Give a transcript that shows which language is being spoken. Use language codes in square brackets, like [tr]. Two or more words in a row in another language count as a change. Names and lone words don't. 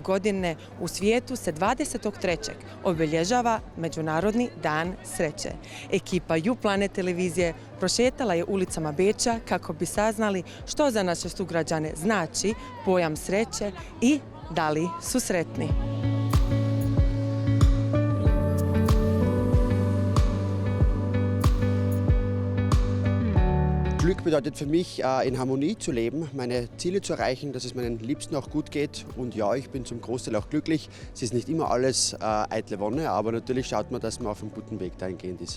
[hr] godine u svijetu se 23. obilježava Međunarodni dan sreće. Ekipa YouPlanet televizije prošetala je ulicama Beča kako bi saznali što za naše sugrađane znači pojam sreće i da li su sretni. [de] Glück bedeutet für mich, in Harmonie zu leben, meine Ziele zu erreichen, dass es meinen Liebsten auch gut geht. Und ja, ich bin zum Großteil auch glücklich. Es ist nicht immer alles eitle Wonne, aber natürlich schaut man, dass man auf einem guten Weg dahingehend ist.